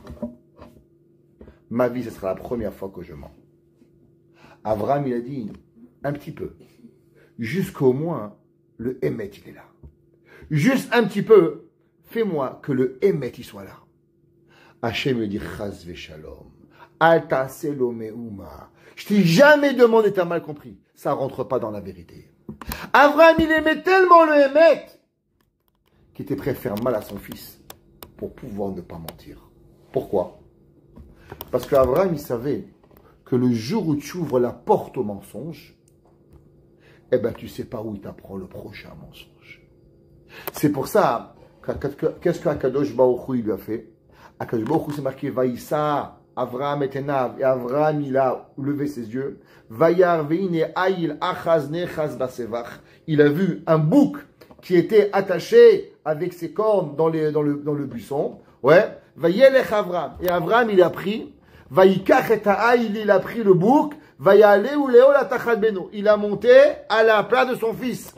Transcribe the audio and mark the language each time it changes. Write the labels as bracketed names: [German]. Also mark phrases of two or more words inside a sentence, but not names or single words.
[French] Ma vie, ce sera la première fois que je mens. Abraham, il a dit un petit peu. Jusqu'au moins, le émet, il est là. Juste un petit peu, fais-moi que le émet, il soit là. Hachem me dit, [Hebrew] חס ושלום, אל תעש לו מאומה. [French] Je t'ai jamais demandé, t'as mal compris. Ça rentre pas dans la vérité. Abraham, il aimait tellement le émet qu'il était prêt à faire mal à son fils pour pouvoir ne pas mentir. Pourquoi? Parce qu'Abraham, il savait que le jour où tu ouvres la porte au mensonge, eh ben, tu sais pas où il t'apprend le prochain mensonge. C'est pour ça, qu'est-ce qu' [Hebrew] הקדוש ברוך הוא, [French] il lui a fait? [Hebrew] הקדוש ברוך הוא, [French] c'est marqué, [Hebrew] וישא אברהם את עיניו, [French] et Avraham, il a levé ses yeux. [Hebrew] וירא והנה איל אחר נאחז בסבך. [French] Il a vu un bouc qui était attaché avec ses cornes dans le buisson. Ouais. [Hebrew] וילך אברהם. [French] Et Avraham, il a pris. [Hebrew] ויקח את האיל, [French] il a pris le bouc. [Hebrew] ויעלהו לעולה תחת בנו. [French] Il a monté à la place de son fils.